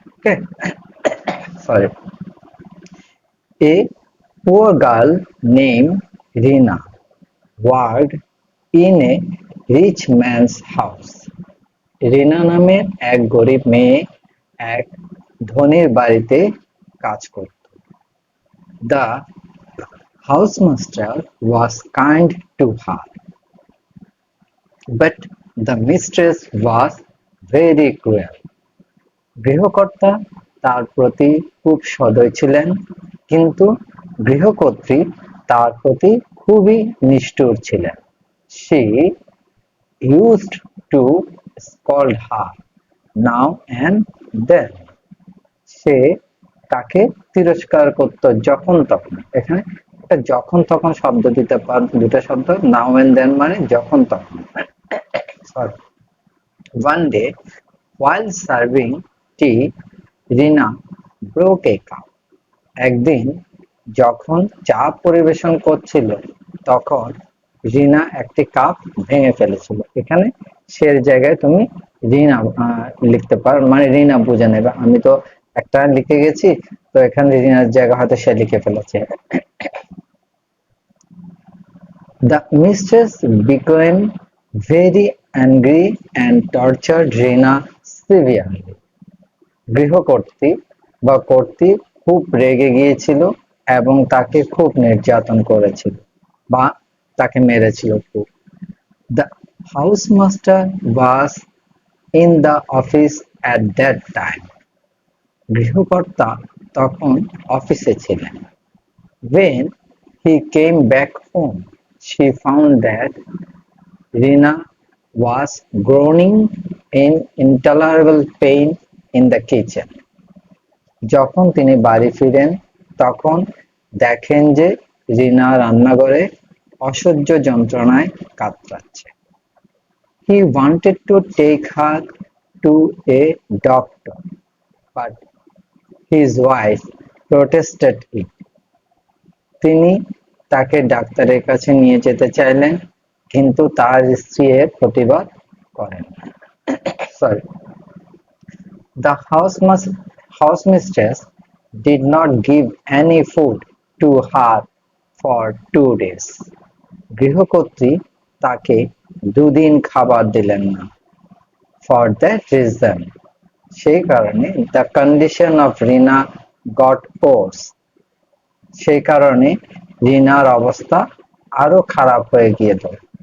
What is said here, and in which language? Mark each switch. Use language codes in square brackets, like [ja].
[en] Okay, sorry. A poor girl name Rina worked in a rich man's house. [bn] রিনা নামের এক গরিব মেয়ে এক ধনীর বাড়িতে কাজ করত। [en] The housemaster was kind to her, but the mistress was very cruel. [bn] গৃহকর্তা তার প্রতি খুব সদয় ছিলেন, কিন্তু গৃহকর্ত্রী তার প্রতি খুবই নিষ্ঠুর ছিলেন। [en] She used to scold her now and then. [bn] সে তাকে তিরস্কার করত যখন তখন। এখানে একটা যখন তখন শব্দ দিতে পার, দুটো শব্দ, [en] now and then [bn] মানে যখন তখন। [en] Sorry. One day, while serving tea, Rina broke a cup. [bn] একদিন যখন চা পরিবেশন করছিল, তখন রিনা একটি কাপ ভেঙে ফেলেছিল। এখানে সের জায়গায় তুমি রিনা লিখতে পারো, মানে রিনা বুঝে নেবে। আমি তো একটা লিখে গেছি, তো এখানে রিনার জায়গা হয়তো সে লিখে ফেলেছে। [en] The mistress became very angry and tortured Rina severely. [bn] গৃহকর্ত্রী বা কর্ত্রী খুব রেগে গিয়েছিল এবং তাকে খুব নির্যাতন করেছিল বা তাকে মেরেছিল খুব। [en] The housemaster was in the office at that time. [bn] গৃহকর্তা তখন অফিসে ছিলেন। [en] When he came back home, she found that Rina was groaning in intolerable pain in the kitchen. [bn] যখন তিনি বাড়ি ফিরেন তখন দেখেন যে রিনা রান্নাঘরে অসহ্য যন্ত্রণায় কাতরাচ্ছে। [en] He wanted to take her to a doctor, but his wife protested it. [bn] তিনি তাকে ডাক্তারের কাছে নিয়ে যেতে চাইলেন কিন্তু তার স্ত্রী এর প্রতিবাদ করেন। [en] Sorry. The housemistress did not give any food to her for 2 days. [bn] গৃহকর্ত্রী তাকে দুদিন খাবার দিলেন না। [en] For that reason, [bn] সেই কারণে [en] the condition of Rina got worse. [bn] সেই কারণে রিনার অবস্থা আরো খারাপ হয়ে গিয়েছিল।